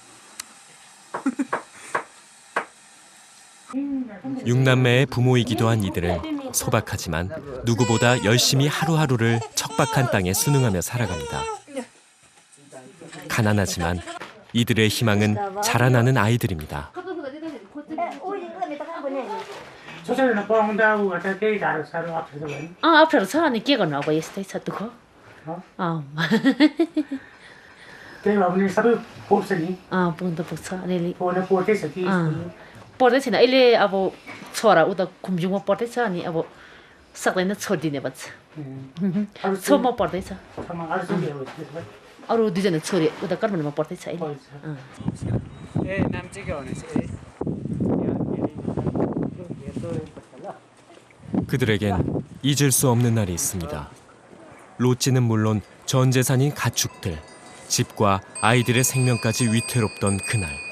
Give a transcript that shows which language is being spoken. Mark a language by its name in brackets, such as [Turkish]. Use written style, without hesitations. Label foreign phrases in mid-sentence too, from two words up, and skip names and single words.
[Korean] 6남매의 부모이기도 한 이들은 소박하지만 누구보다 열심히 하루하루를 척박한 땅에 순응하며 살아갑니다. 가난하지만 이들의 희망은 자라나는 아이들입니다. [Nepali] अप्ठ्यारो छ अनि के गर्नु अब यस्तै छ दुःख पुग्नु त पुग्छ अलिअलि पढ्दै छैन अहिले अब छोरा उता खुम्जुङमा पढ्दैछ अनि अब सक्दैन छोडिदिने भन्छ छेउमा पढ्दैछ अरू दुईजना छोरी उता काठमाडौँमा पढ्दैछ अहिले [Korean] 그들에겐 잊을 수 없는 날이 있습니다. 롯지는 물론 전 재산인 가축들, 집과 아이들의 생명까지 위태롭던 그날.